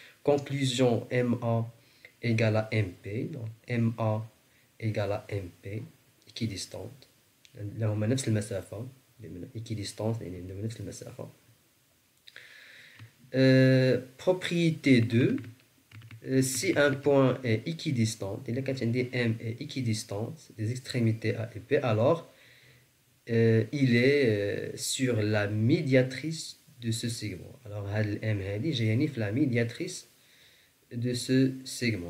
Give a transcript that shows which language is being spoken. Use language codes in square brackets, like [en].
[fr] Conclusion, MA égale à MP, donc MA égale à MP, équidistante. [ar] لهما نفس المسافة، équidistante يعني لهما نفس المسافة. [fr] Propriété 2, si un point est équidistant, M est équidistante des extrémités A et B, alors il est sur la médiatrice de ce segment. Alors, M est la médiatrice de ce segment.